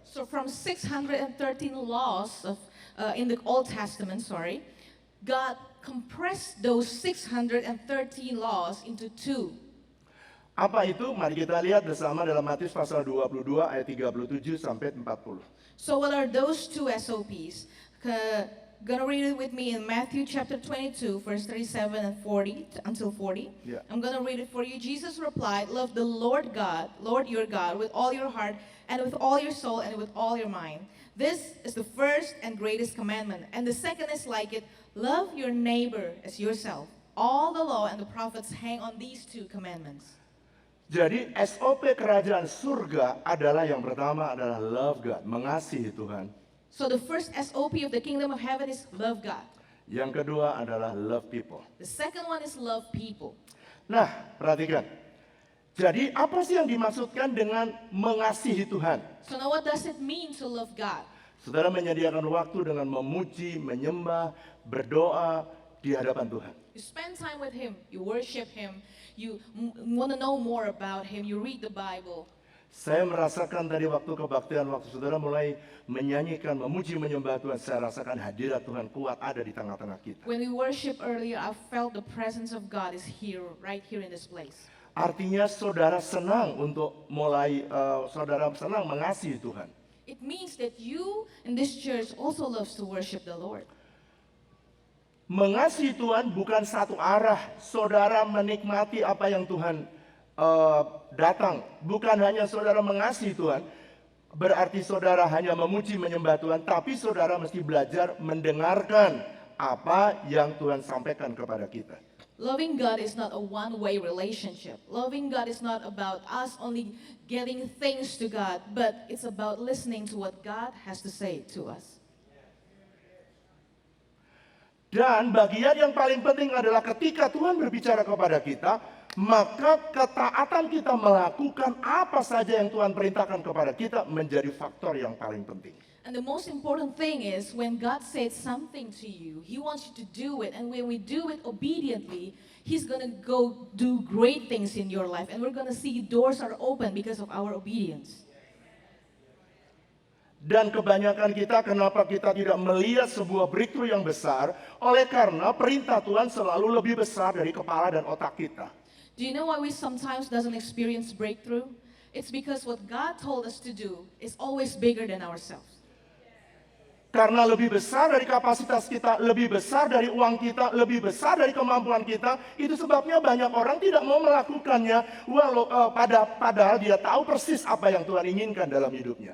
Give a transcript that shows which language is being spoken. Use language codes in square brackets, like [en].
[en] So from 613 laws in the Old Testament, God compressed those 613 laws into 2. [id] Apa itu? Mari kita lihat bersama dalam Matius pasal 22 ayat 37 sampai 40. [en] So what are those 2 SOPs? Gonna read it with me in Matthew chapter 22, verse 37 and 40 until 40. Yeah. I'm gonna read it for you. Jesus replied, "Love the Lord your God, with all your heart and with all your soul and with all your mind. This is the first and greatest commandment. And the second is like it, love your neighbor as yourself. All the law and the prophets hang on these 2 commandments." [id] Jadi SOP kerajaan surga adalah yang pertama adalah [en] love God, [id] mengasihi Tuhan. [en] So the first SOP of the kingdom of heaven is love God. [id] Yang kedua adalah [en] love people. The second one is love people. [id] Nah, perhatikan. Jadi apa sih yang dimaksudkan dengan mengasihi Tuhan? [en] So now what does it mean to love God? [id] Saudara menyediakan waktu dengan memuji, menyembah, berdoa di hadapan Tuhan. [en] You spend time with Him, you worship Him, you want to know more about Him, you read the Bible. [id] Saya merasakan tadi waktu kebaktian, waktu saudara mulai menyanyikan, memuji, menyembah Tuhan, saya rasakan hadirat Tuhan kuat ada di tengah-tengah kita. [en] When we worship earlier, I felt the presence of God is here, right here in this place. [id] Artinya saudara senang untuk mulai, saudara senang mengasihi Tuhan. [en] It means that you in this church also loves to worship the Lord. [id] Mengasihi Tuhan bukan satu arah. Saudara menikmati apa yang Tuhan datang. Bukan hanya saudara mengasihi Tuhan, berarti saudara hanya memuji menyembah Tuhan, tapi saudara mesti belajar mendengarkan apa yang Tuhan sampaikan kepada kita. [en] Loving God is not a one-way relationship. Loving God is not about us only getting things to God, but it's about listening to what God has to say to us. [id] Dan bagian yang paling penting adalah ketika Tuhan berbicara kepada kita, maka ketaatan kita melakukan apa saja yang Tuhan perintahkan kepada kita menjadi faktor yang paling penting. [en] And the most important thing is when God says something to you, He wants you to do it. And when we do it obediently, He's going to go do great things in your life. And we're going to see doors are open because of our obedience. [id] Dan kebanyakan kita, kenapa kita tidak melihat sebuah breakthrough yang besar? Oleh karena perintah Tuhan selalu lebih besar dari kepala dan otak kita. [en] Do you know why we sometimes doesn't experience breakthrough? It's because what God told us to do is always bigger than ourselves. [id] Karena lebih besar dari kapasitas kita, lebih besar dari uang kita, lebih besar dari kemampuan kita, itu sebabnya banyak orang tidak mau melakukannya, padahal dia tahu persis apa yang Tuhan inginkan dalam hidupnya.